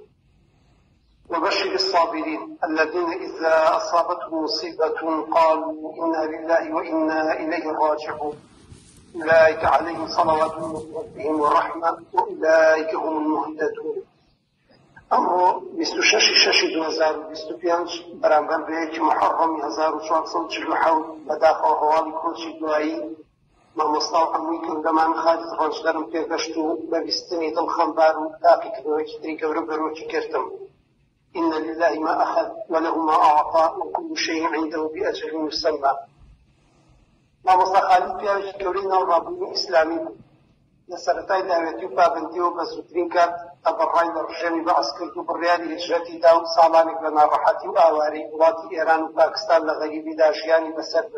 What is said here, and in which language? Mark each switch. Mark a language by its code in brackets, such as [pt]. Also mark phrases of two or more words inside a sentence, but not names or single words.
[ar] وبشر الصابرين الذين إذا أصابتهم مصيبة قالوا إنا لله وإنا إليه راجعون، أولئك عليهم صلوات من ربهم ورحمة وأولئك هم المهتدون. [ckb] أمر 26/2025 بەرامبەر بەیەکی محەڕەمی 1447 بەداخەوە هەواڵی کۆچی دوایی مامۆستا و هەمووی گەورەمان خالید ڕەنجدەرم پێگەشت و بە بیستنی دڵخەمبار و تاقیکردنەوەیەکی تری گەورە بەرۆکی کردم. [ar] إن لله ما أخذ وله ما أعطى وكل شيء عنده بأجل مسمى. [ckb] مامۆستا خالید پیاوێکی گەورەی ناوڕابوونی ئیسلامی بوو. لە سەرەتای داوێتی و پابەندیەوە بە زووترین کات ئەبەڕای لە ڕژێمی بەعس کرد و بڕیاری هیجرەتی دا و ساڵانێک لە ناڕەحەتی و ئاوارەی وڵاتی ئێران و پاکستان لە غەریبیدا ژیانی بەسەر برد.